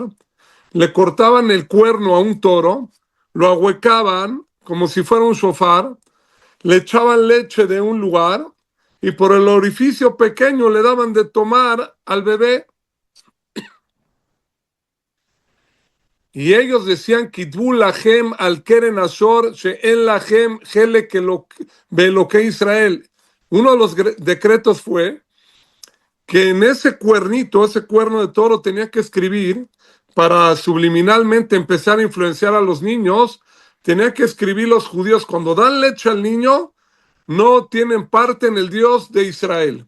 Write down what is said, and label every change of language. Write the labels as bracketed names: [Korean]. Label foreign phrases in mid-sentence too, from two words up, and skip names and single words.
[Spanish] Le cortaban el cuerno a un toro, lo ahuecaban como si fuera un shofar, le echaban leche de un lugar y por el orificio pequeño le daban de tomar al bebé. Y ellos decían, [Hebrew] כתבו להם על קרן השור שאין להם חלק באלוקי ישראל. [Spanish] Uno de los decretos fue que en ese cuernito, ese cuerno de toro, tenía que escribir, para subliminalmente empezar a influenciar a los niños, tenía que escribir los judíos, cuando dan leche al niño, no tienen parte en el Dios de Israel.